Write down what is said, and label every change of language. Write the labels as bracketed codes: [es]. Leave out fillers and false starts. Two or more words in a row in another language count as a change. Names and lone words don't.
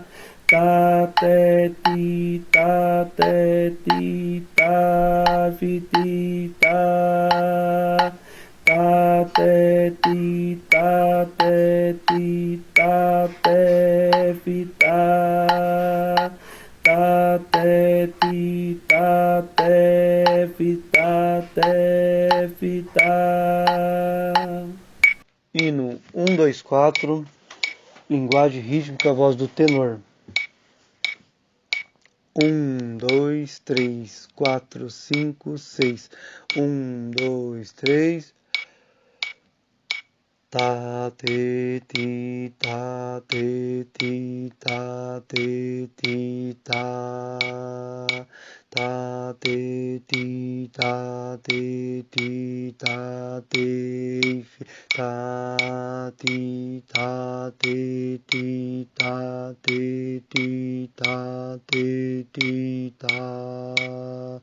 [pt] Tá, té, ti, tá, té, ti, tá, fi, ti, tá. Tá, té, ti, tá, té, ti, tá, té, fi, tá. Tá, té, ti, tá, té, fi, tá, té, fi, tá. Hino 1, 2, 4. Linguagem rítmica, voz do tenor. 1, 2, 3, 4, 5, 6. 1, 2, 3. Tá, te, ti, tá, te, ti, tá, te, ti, tá. Tá, te, ti, tá, te, ti, tá, te, fi, tá, ti, tá, te, ti, tá, te, ti, tá, te, ti, tá.